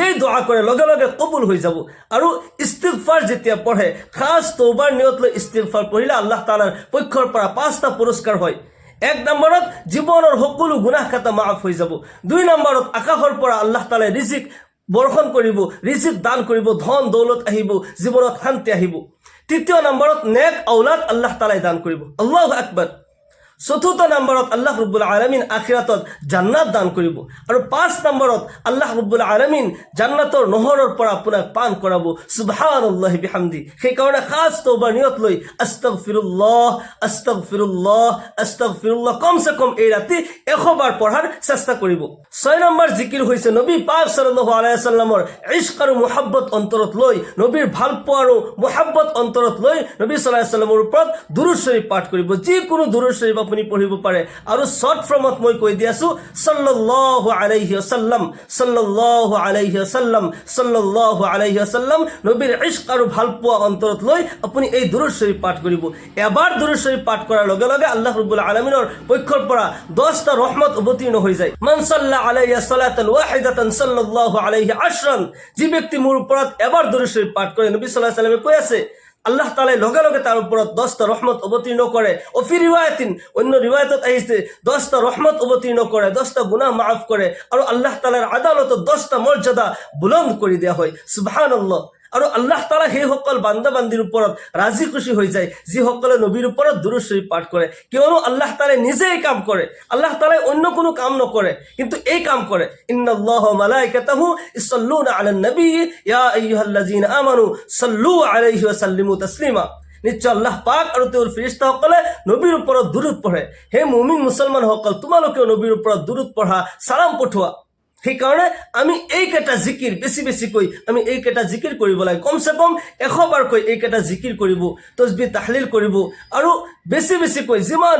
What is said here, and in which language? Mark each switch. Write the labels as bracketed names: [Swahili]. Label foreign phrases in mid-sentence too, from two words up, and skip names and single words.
[Assamese] দোয়া কৰে লগে লগে কবুল হৈ যাব আৰু ইস্তিগফাৰ যেতিয়া পঢ়ে খাস তওবার নিয়ত লৈ ইস্তিগফাৰ পঢ়িলে আল্লাহ তাআলাৰ পক্ষৰ পৰা 5টা পুৰস্কাৰ হয় 1 নম্বৰত জীৱনৰ সকলো গুনাহ খাতা মাফ হৈ যাব 2 নম্বৰত আকাশৰ পৰা আল্লাহ তাআলাই ৰিজিক বৰ্ষণ কৰিব ৰিজিক দান কৰিব ধন দৌলত আহিব জীৱনত শান্তি আহিব 3 নম্বৰত নেক ঔলাদ আল্লাহ তাআলাই দান কৰিব আল্লাহু আকবার চতুৰ্থ নম্বৰত [Arabic] الله رب العالمين [Assamese] আখিৰাতত জান্নাত দান কৰিব আৰু 5 নম্বৰত [Arabic] الله رب العالمين [Assamese] জান্নাতৰ নহৰৰ পৰা আপোনাক পান কৰাব [Arabic] سبحان الله وبحمده [Assamese] সেইকাৰণে খাস তওবা নিয়ত লৈ [Arabic] أستغفر الله أستغفر الله أستغفر الله [Assamese] কমসে কম এই ৰাতি 100 বাৰ পঢ়াৰ চেষ্টা কৰিব 6 নম্বৰ জিকিৰ হৈছে নবী পাক [Arabic] صلى الله عليه وسلم [Assamese] ইশক আৰু মুহাব্বত অন্তৰত লৈ নবীৰ ভাল পোৱা আৰু মুহাব্বত অন্তৰত লৈ নবী সাল্লাল্লাহু [Arabic] عليه وسلم [Assamese] ওপৰত দুৰুদ শৰীফ পাঠ কৰিব যিকোনো দুৰুদ শৰীফ আপুনি পঢ়িব পাৰে আৰু শৰ্ট ফৰ্মত মই কৈ দি আছো [Arabic] صلى الله عليه وسلم صلى الله عليه وسلم صلى الله عليه وسلم [Assamese] নবীৰ ইশক আৰু ভাল পোৱা অন্তৰত লৈ আপুনি এই দুৰুদ শৰীফ পাঠ কৰিব এবাৰ দুৰুদ শৰীফ পাঠ কৰাৰ লগে লগে [Arabic] الله رب العالمين [Assamese] পক্ষৰ পৰা 10টা ৰহমত অৱতীৰ্ণ হৈ যায় [Arabic] من صلى علي صلاة واحدة صلى الله عليه عشرا [Assamese] যি ব্যক্তি মোৰ ওপৰত এবাৰ দুৰুদ শৰীফ পাঠ কৰে নবী [Arabic] صلى الله عليه وسلم [Assamese] কৈ আছে আল্লাহ তাআলা লগে লগে তাৰ ওপৰত 10টা ৰহমত অৱতীৰ্ণ কৰে [Arabic] وفي رواية [Assamese] অন্য ৰিৱায়াতত আহিছে 10টা ৰহমত অৱতীৰ্ণ কৰে 10টা গুনাহ মাফ কৰে আৰু আল্লাহ তাআলাৰ আদালতত 10টা মৰ্যাদা বুলন্দ কৰি দিয়া হয় সুবহানাল্লাহ আৰু আল্লাহ তাআলা সেই সকল বান্দা বান্দিৰ ওপৰত ৰাজি খুশি হৈ যায় যিসকলে নবীৰ ওপৰত দুৰুদ শৰীফ পাঠ কৰে কিয়নো আল্লাহ তাআলা নিজেই কাম কৰে আল্লাহ তাআলা অন্য কোনো কাম নকৰে কিন্তু এই কাম কৰে [Arabic] إن الله وملائكته يصلون على النبي يا أيها الذين آمنوا صلوا عليه وسلموا تسليما [Assamese] নিশ্চয় আল্লাহ পাক আৰু তেওঁৰ ফেৰেশতাসকলে নবীৰ ওপৰত দুৰুদ পঢ়ে হে মুমিন মুছলমানসকল তোমালোকেও নবীৰ ওপৰত দুৰুদ পঢ়া সালাম পঠোৱা সেইকাৰণে আমি এইকেইটা জিকিৰ বেছি বেছিকৈ আমি এইকেইটা জিকিৰ কৰিব লাগে কমসে কম 100 বাৰকৈ এইকেইটা জিকিৰ কৰিব [Arabic] تسبيح تهليل [Assamese] কৰিব আৰু বেছি বেছিকৈ যিমান